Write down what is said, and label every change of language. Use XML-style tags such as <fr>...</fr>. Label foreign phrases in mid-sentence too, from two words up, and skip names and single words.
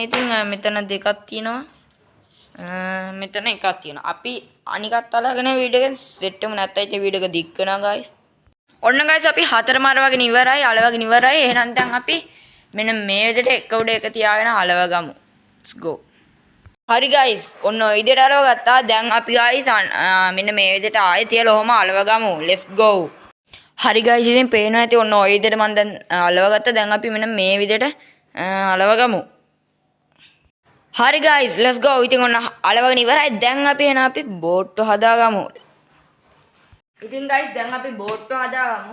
<si>ඉතින් මෙතන දෙකක් තියෙනවා. මෙතන එකක් තියෙනවා. අපි අනිකත් අලවගෙන වීඩියෝ එක සෙට් කරමු. නැත්නම් ඉතින් වීඩියෝ එක දික් වෙනවා guys. ඔන්න guys අපි හතරම අලවගෙන ඉවරයි. අලවගෙන ඉවරයි. එහෙනම් දැන් අපි මෙන්න මේ විදිහට එක උඩ එක තියාගෙන අලව ගමු.</si> <en>let's go.</en> <si>හරි guys ඔන්න ඔය විදිහට අලව ගත්තා. දැන් අපි guys මෙන්න මේ විදිහට ආයෙ තියලා ඔහම අලව ගමු.</si> <en>let's go.</en> <si>හරි ගයිස් ඉතින් පේනවා ඇති ඔන්න ඔය විදිහට මම දැන් අලවගත්තා. දැන් අපි මෙන්න මේ විදිහට අලවගමු. හරි ගයිස්</si> <en>let's go.</en> <si>ඉතින් ඔන්න අලවගෙන ඉවරයි. දැන් අපි එන අපි බෝට්ටු හදාගමු. ඉතින් ගයිස් දැන් අපි බෝට්ටු හදාගමු.</si>